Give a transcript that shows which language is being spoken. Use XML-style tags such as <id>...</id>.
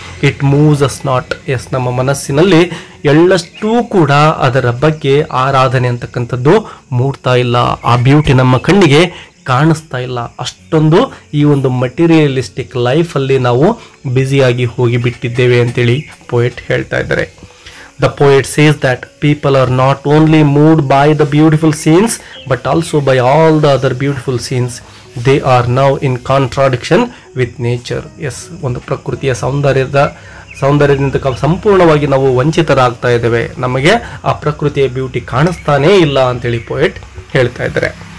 <en>It moves us not.</en> <kn>S, ನಮ್ಮ ಮನಸ್ಸಿನಲ್ಲಿ ಎಳ್ಳಷ್ಟೂ ಕೂಡ ಅದರ ಬಗ್ಗೆ ಆರಾಧನೆ ಅಂತಕ್ಕಂಥದ್ದು ಮೂಡ್ತಾ ಇಲ್ಲ, ಆ ಬ್ಯೂಟಿ ನಮ್ಮ ಕಣ್ಣಿಗೆ ಕಾಣಿಸ್ತಾ ಇಲ್ಲ. ಅಷ್ಟೊಂದು ಈ ಒಂದು ಮಟೀರಿಯಲಿಸ್ಟಿಕ್ ಲೈಫಲ್ಲಿ ನಾವು ಬ್ಯುಸಿಯಾಗಿ ಹೋಗಿಬಿಟ್ಟಿದ್ದೇವೆ ಅಂತೇಳಿ ಪೋಯೆಟ್ ಹೇಳ್ತಾ ಇದ್ದಾರೆ.</kn> <en>The poet says that people are not only moved by the beautiful scenes but also by all the other beautiful scenes. They are now in contradiction with nature.</en> <kn>Yes, ಒಂದು ಪ್ರಕೃತಿಯ ಸೌಂದರ್ಯದಿಂದ ಸಂಪೂರ್ಣವಾಗಿ ನಾವು ವಂಚಿತರಾಗ್ತಾ ಇದ್ದೇವೆ, ನಮಗೆ ಆ ಪ್ರಕೃತಿಯ ಬ್ಯೂಟಿ ಕಾಣಿಸ್ತಾನೇ ಇಲ್ಲ ಅಂತೇಳಿ ಪೋಯೆಟ್ ಹೇಳ್ತಾ ಇದ್ದಾರೆ.</kn>